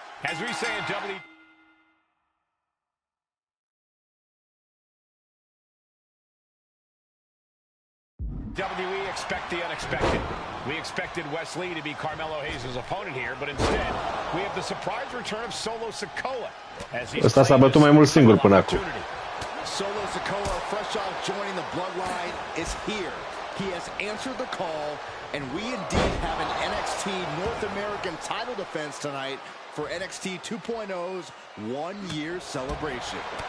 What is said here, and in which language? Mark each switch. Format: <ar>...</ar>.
<en>As we say in WWE, expect the unexpected. We expected Wes Lee to be Carmelo Hayes' opponent here, but instead, we have the surprise return of Solo Sikoa.</en> <ro>Ăsta s-a bătut mai mult singur până acum.</ro> <en>Solo Sikoa, fresh off joining the bloodline, is here. He has answered the call, and we indeed have an NXT North American title defense tonight for NXT 2.0's one-year celebration.</en>